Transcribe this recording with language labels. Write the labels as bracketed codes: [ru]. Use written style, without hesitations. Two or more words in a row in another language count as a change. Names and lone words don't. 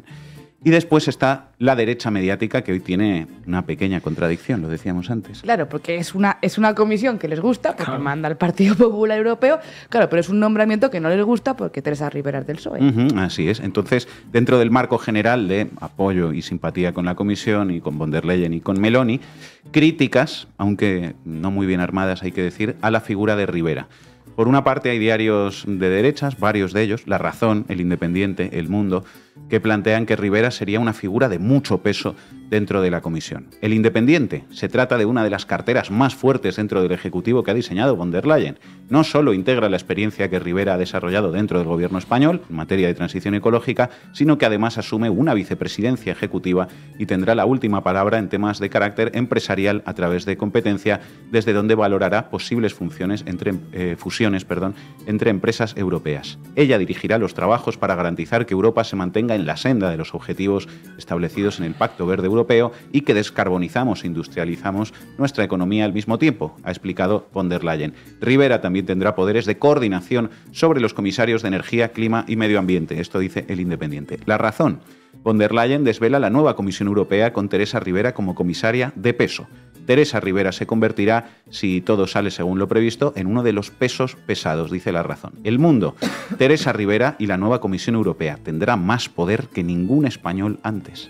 [es] Y después está la derecha mediática, que hoy tiene una pequeña contradicción, lo decíamos antes. Claro, porque es una comisión que les gusta, porque manda el Partido Popular Europeo, claro, pero es un nombramiento que no les gusta porque Teresa Rivera es del PSOE. Así es. Entonces, dentro del marco general de apoyo y simpatía con la comisión y con von der Leyen y con Meloni, críticas, aunque no muy bien armadas, hay que decir, a la figura de Rivera. Por una parte hay diarios de derechas, varios de ellos, La Razón, El Independiente, El Mundo, que plantean que Rivera sería una figura de mucho peso dentro de la Comisión. El Independiente se trata de una de las carteras más fuertes dentro del Ejecutivo que ha diseñado von der Leyen. No solo integra la experiencia que Rivera ha desarrollado dentro del gobierno español en materia de transición ecológica, sino que además asume una vicepresidencia ejecutiva y tendrá la última palabra en temas de carácter empresarial a través de competencia, desde donde valorará posibles fusiones entre empresas europeas. Ella dirigirá los trabajos para garantizar que Europa se mantenga en la senda de los objetivos establecidos en el Pacto Verde Europeo y que descarbonizamos e industrializamos nuestra economía al mismo tiempo, ha explicado von der Leyen. Rivera también tendrá poderes de coordinación sobre los comisarios de Energía, Clima y Medio Ambiente. Esto dice El Independiente. La razón: von der Leyen desvela la nueva Comisión Europea con Teresa Rivera como comisaria de peso. Teresa Rivera se convertirá, si todo sale según lo previsto, en uno de los pesos pesados, dice La Razón. El Mundo: Teresa Rivera y la nueva Comisión Europea tendrá más poder que ningún español antes.